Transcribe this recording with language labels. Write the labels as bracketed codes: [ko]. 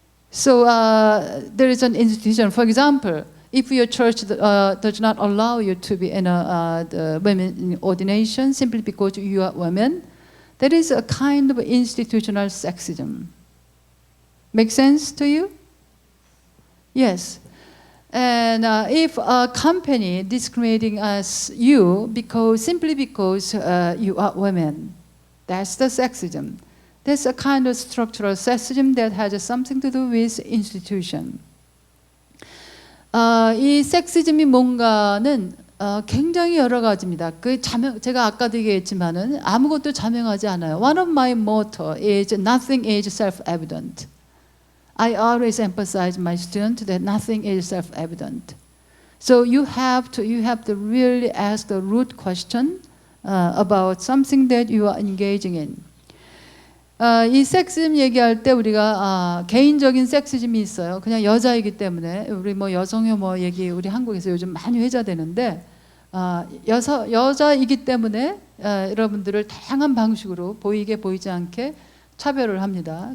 [en] So there is an institution. For example, if your church does not allow you to be in the women ordination simply because you are women, there is a kind of institutional sexism. Make sense to you? Yes. And if a company discriminating you simply because you are women, that's the sexism. That's a kind of structural sexism that has something to do with institution. [ko] 이 섹시즘이 뭔가는 굉장히 여러 가지입니다. 제가 아까도 얘기했지만은 아무것도 자명하지 않아요. [en] One of my motto is nothing is self-evident. I always emphasize my students that nothing is self-evident. So you have to really ask the root question about something that you are engaging in. [ko] 이 섹시즘 얘기할 때 우리가 개인적인 섹시즘이 있어요. 그냥 여자이기 때문에 우리 뭐 여성혐오 얘기 우리 한국에서 요즘 많이 회자되는데 여자이기 때문에 여러분들을 다양한 방식으로 보이게 보이지 않게 차별을 합니다.